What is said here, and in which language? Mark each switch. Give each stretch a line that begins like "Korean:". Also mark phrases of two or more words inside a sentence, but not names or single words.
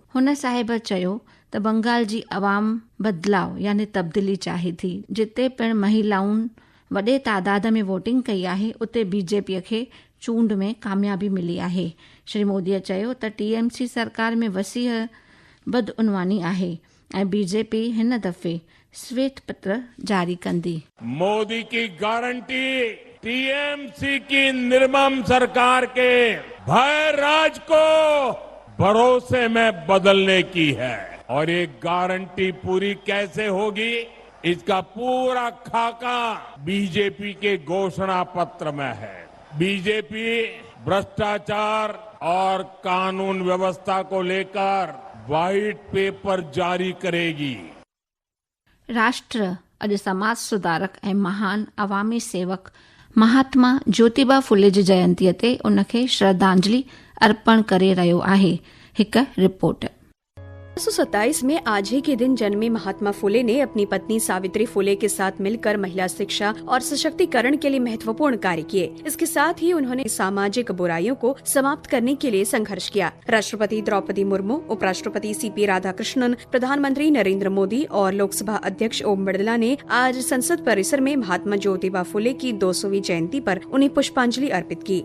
Sindhi: हुन साहिब चयो त बंगाल जी अवाम बदिलाव यानी तब्दीली चाहे थी। जिते पिण महिलाउनि वॾे तादाद में वोटिंग कई आहे उते BJP खे चूंड में कामयाबी मिली आहे। श्री मोदीअ चयो त TMC सरकार में वसीह बदउनवानी आहे ऐं BJP हिन दफ़े श्वेत पत्र जारी कंदी।
Hindi: मोदी की गारंटी TMC की निर्मम सरकार के भय राज को भरोसे में बदलने की है। और ये गारंटी पूरी कैसे होगी, इसका पूरा खाका BJP के घोषणा पत्र में है। BJP भ्रष्टाचार और कानून व्यवस्था को लेकर व्हाइट पेपर जारी करेगी।
Sindhi: राष्ट्र अॼु समाज सुधारक ऐं महान अवामी सेवक महात्मा ज्योतिबा फुले जी जयंतीअ ते उनखे श्रद्धांजलि अर्पण करे रहियो आहे। हिक रिपोर्ट।
Hindi: 1927 में आज ही के दिन जन्मे महात्मा फुले ने अपनी पत्नी सावित्री फुले के साथ मिलकर महिला शिक्षा और सशक्तिकरण के लिए महत्वपूर्ण कार्य किए। इसके साथ ही उन्होंने सामाजिक बुराइयों को समाप्त करने के लिए संघर्ष किया। राष्ट्रपति द्रौपदी मुर्मू, उपराष्ट्रपति CP राधाकृष्णन, प्रधानमंत्री नरेंद्र मोदी और लोकसभा अध्यक्ष ओम बिरला ने आज संसद परिसर में महात्मा ज्योतिबा फुले की 200वीं जयंती पर उन्हें पुष्पांजलि अर्पित की।